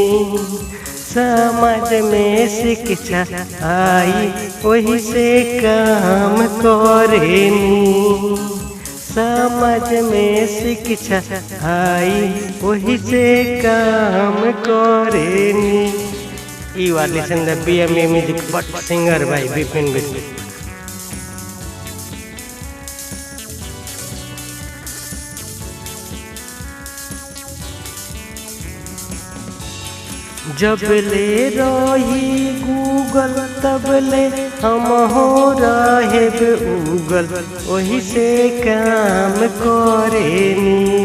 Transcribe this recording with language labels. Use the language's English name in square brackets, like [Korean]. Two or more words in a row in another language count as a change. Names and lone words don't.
[Bhojpuri] समाज में शिक्षा आई, वही से काम करेनी। समाज में शिक्षा आई, वही से काम करेनी। [English] You are listening to BMB Music, but singer by Bipin Vidhata. [Bhojpuri] जब ले रही गूगल तब ले हम हो रहे उगल, वही से काम करेनी।